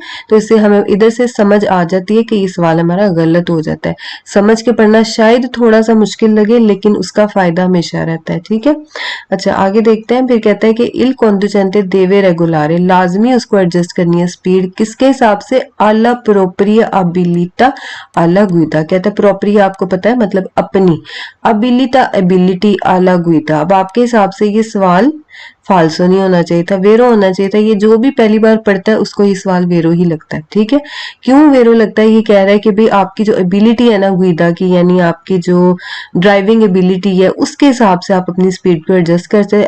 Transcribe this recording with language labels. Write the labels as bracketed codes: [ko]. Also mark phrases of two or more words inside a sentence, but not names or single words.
[ur] تو اس سے ہمیں ادھر سے سمجھ آ جاتی ہے کہ یہ سوال ہمارا غلط ہو جاتا ہے. سمجھ کے پڑھنا شاید تھوڑا سا مشکل لگے، لیکن اس کا فائدہ ہمیشہ رہتا ہے، ٹھیک ہے. اچھا آگے دیکھتے ہیں، پھر کہتا ہے کہ [it] il conducente deve regolare, [ur] ، لازمی اس کو ایڈجسٹ کرنی ہے اسپیڈ کس کے حساب سے, [it] alla propria abilità alla guida। [ur] کہتا ہے پروپریا آپ کو پتا ہے مطلب اپنی، ابیلیتا ایبلٹی [it] alla guida। [ur] اب آپ کے حساب سے یہ سوال فالسو نہیں ہونا چاہیے تھا، ویرو ہونا چاہیے تھا. یہ جو بھی پہلی بار پڑھتا ہے اس کو یہ سوال ویرو ہی لگتا ہے، ٹھیک ہے. کیوں ویرو لگتا ہے، یہ کہہ رہا ہے کہ بھائی آپ کی جو ایبلٹی ہے نا گوئدا کی، یعنی آپ کی جو [en] driving ability [ur] ہے اس کے حساب سے آپ اپنی اسپیڈ کو ایڈجسٹ کرتے ہیں.